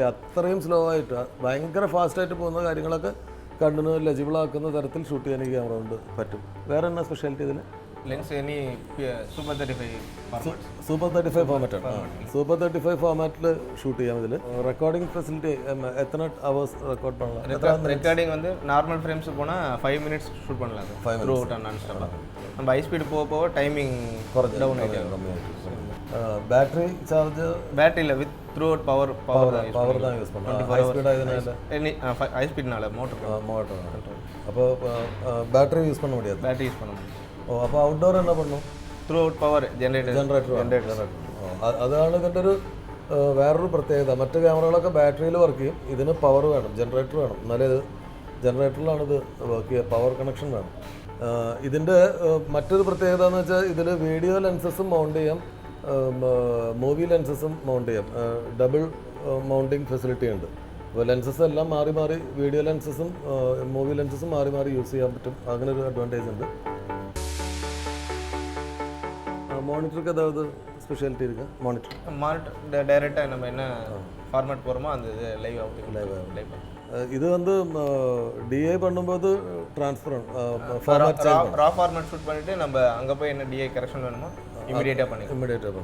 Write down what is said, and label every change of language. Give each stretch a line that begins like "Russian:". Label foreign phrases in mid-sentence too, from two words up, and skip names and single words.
Malayalam: അത്രയും സ്ലോ ആയിട്ട് ഭയങ്കര ഫാസ്റ്റായിട്ട് പോകുന്ന കാര്യങ്ങളൊക്കെ കണ്ണിന് ലജിബിളാക്കുന്ന തരത്തിൽ ഷൂട്ട് ചെയ്യാൻ ഈ ക്യാമറ കൊണ്ട് പറ്റും. വേറെ എന്നാ സ്പെഷ്യാലിറ്റി ഇതിൽ?
English: lens super
Malayalam: 35 ഫോർമാറ്റാണ്. സൂപ്പർ 35 ഫോർമാറ്റിൽ ഷൂട്ട് ചെയ്യാം. ഇതിൽ
English: recording facility
Malayalam: എത്ര അവേഴ്സ് റെക്കോർഡ് பண்ணலாம்?
Tamil: ரெக்கார்டிங் வந்து
English: normal frames
Tamil: போனால் 5 minutes ஷூட் பண்ணலாம்.
English: through out and non stop.
Tamil: நம்ம
English: high speed
Tamil: போக போக
English: timing down
Tamil: ஆகிடும்.
English: battery charge பேட்டரி இல்லை, with through out power
Tamil: தான் யூஸ் பண்ணலாம்.
English: high speed
Tamil: ஆகுதுனால
English: high speed-naala
Tamil: மோட்டர் அப்போ
English: battery use
Tamil: பண்ண முடியாது.
English: battery use
Tamil: பண்ண முடியும்.
Malayalam: അപ്പോൾ ഔട്ട്ഡോർ എന്നാ പറഞ്ഞു?
English: through out power generator.
Malayalam: അതാണ് ഇതിൻ്റെ ഒരു വേറൊരു പ്രത്യേകത. മറ്റ് ക്യാമറകളൊക്കെ ബാറ്ററിയിൽ വർക്ക് ചെയ്യും. ഇതിന് പവർ വേണം, ജനറേറ്റർ വേണം. എന്നാലേ ഇത് ജനറേറ്ററിലാണ് ഇത് വർക്ക് ചെയ്യുക.
English: power connection
Malayalam: വേണം. ഇതിൻ്റെ മറ്റൊരു പ്രത്യേകത എന്ന് വെച്ചാൽ ഇതിൽ
English: video lenses-um
Malayalam: മൗണ്ട് ചെയ്യാം,
English: movie lenses-um
Malayalam: മൗണ്ട് ചെയ്യാം.
English: double mounting facility
Malayalam: ഉണ്ട്. അപ്പോൾ ലെൻസസ് എല്ലാം മാറി മാറി,
English: video lenses-um movie lenses-um
Malayalam: മാറി മാറി യൂസ് ചെയ്യാൻ പറ്റും. അങ്ങനെ ഒരു അഡ്വാൻറ്റേജ് ഉണ്ട്.
Tamil: மானிட்டருக்கு ஏதாவது ஸ்பெஷாலிட்டி இருக்கா? மானிட்டர் டைரெக்டாக நம்ம என்ன ஃபார்மேட் போகிறோமோ அந்த இது லைவ் இது வந்து டிஐ பண்ணும்போது ட்ரான்ஸ்ஃபர்
English: raw format
Tamil: ஷூட் பண்ணிவிட்டு நம்ம அங்கே போய் என்ன
English: DI correction
Tamil: வேணுமோ இமீடியட்டாக பண்ணலாம்.